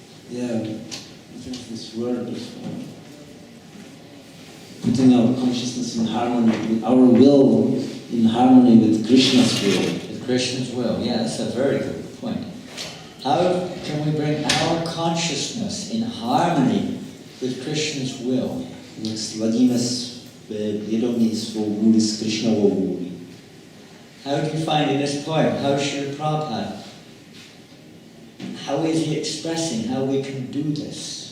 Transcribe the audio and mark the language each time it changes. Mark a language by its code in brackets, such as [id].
[en] Yeah, just this word of putting our consciousness in harmony with our will, in harmony with Krishna's will. With Krishna's will, yeah, that's a very good point. How can we bring our consciousness in harmony with Krishna's will? [cs] Jak sladíme vědomí svou vůli s Krishnovou vůli. [en] How do you find in this poem, how Srila Prabhupada, how is he expressing how we can do this?